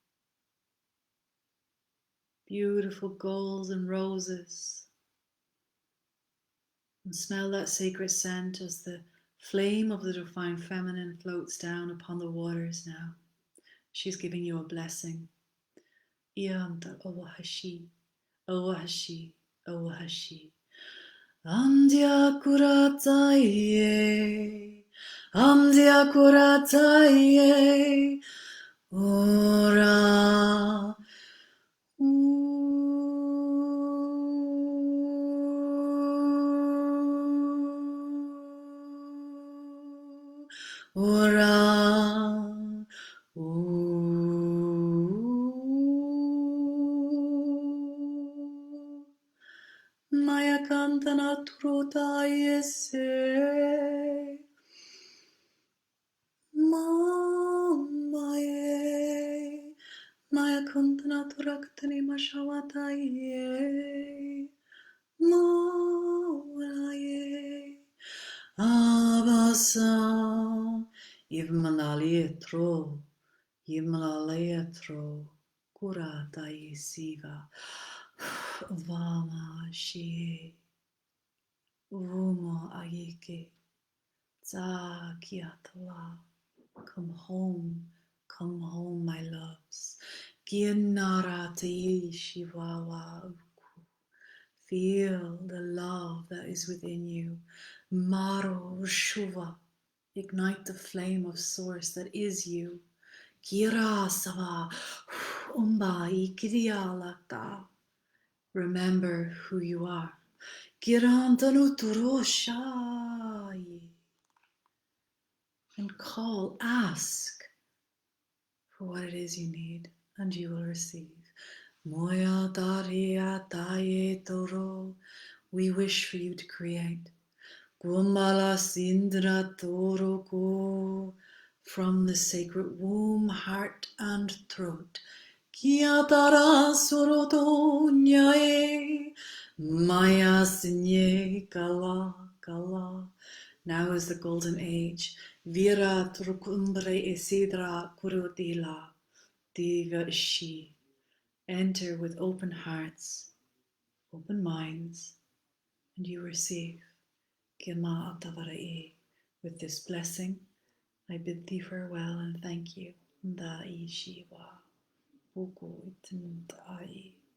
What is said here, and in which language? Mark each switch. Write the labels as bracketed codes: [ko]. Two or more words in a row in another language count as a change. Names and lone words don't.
[en] Beautiful golds and roses. And smell that sacred scent as the flame of the divine feminine floats down upon the waters now. She's giving you a blessing. Iam tal owahashi, Owahashi, Owahashi. Amdiakurataye, Amdiakurataye, Ora. Ora. Maya kantana truta yese. Mamaye. Maya kantana turaktani mashawata ye. Mawaye. Abasa. Yivmalalietro. Yivmalalietro. Kurata yesiva. Vama shie. Vuma ayike. Zakiatala. Come home, my loves. Gianarati shivawa uku. Feel the love that is within you. Maro shuva. Ignite the flame of source that is you. Kira sava. Umba ikidiyalata. Remember who you are. Girantanu turoshai. And call, ask for what it is you need, and you will receive. Moya daria daye toro. We wish for you to create. Gumala sindra toroko. From the sacred womb, heart, and throat. Kiatara soroto nyae. Maya sinye kala kala. Now is the golden age. Vira trukumbre esidra kurutila. Diva ishi. Enter with open hearts, open minds, and you receive. Gema atavarai. With this blessing, I bid thee farewell and thank you. Ndai shiva. Buku itindai.